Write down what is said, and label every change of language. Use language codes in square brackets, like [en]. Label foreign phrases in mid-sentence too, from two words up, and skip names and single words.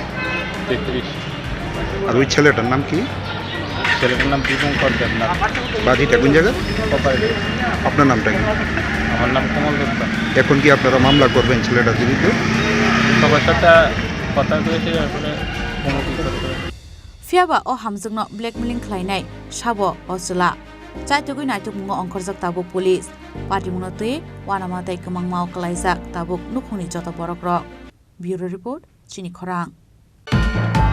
[bn] 33 আর ওই ছেলেটার নাম কি ছেলেটার নাম দীপঙ্কর দেবনাথ বাড়িটা কোন জায়গা কোপারেটিভ আপনার নামটা কি আমার নাম কমল দত্ত এখন কি আপনারা মামলা করবেন ছেলেটার বিরুদ্ধে সবার সাথে কথা কয়েছে আসলে কমিটি করতে [trp] phiaba o hamjungno blackmailing khlainai sabo Australia chaitogoi naitomungo ongkhorjak tabuk police patimungno tui wanama tai kamangmao klaijak tabuk nukhuni joto borok rok [en] bureau report [trp] chini khorang